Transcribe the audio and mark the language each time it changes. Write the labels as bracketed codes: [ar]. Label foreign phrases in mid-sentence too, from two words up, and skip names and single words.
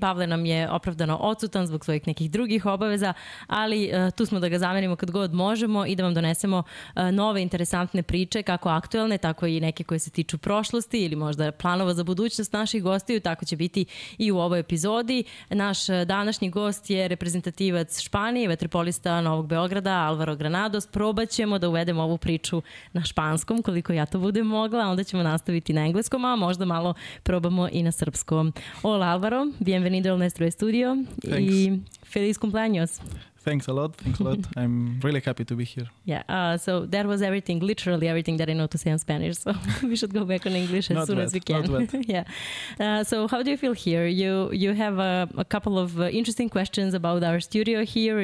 [sr] Pavle nam je opravdano odsutan zbog svojih nekih drugih obaveza, ali tu smo da ga zamenimo kad god možemo i da vam donesemo nove interesantne priče, kako aktuelne, tako i neke koje se tiču prošlosti ili možda planova za budućnost naših gostiju, tako će biti i u ovoj epizodi. Naš današnji gost je reprezentativac Španije, vaterpolista Novog Beograda, Alvaro Granados. Probat ćemo da uvedemo ovu priču na španskom, koliko ja to budem mogla, onda ćemo nastaviti na engleskom, a možda malo probamo i na srpskom. [es] Hola Alvaro, bienvenido al nuestro estudio. [en] Thanks. [es] Y feliz cumpleaños. [en] Thanks a lot. I'm really happy to be here. Yeah, so that was everything, literally everything that I know to say in Spanish. So we should go back on English as soon as we can. Not bad. Yeah. So how do you feel here? You have a couple of interesting questions about our studio here.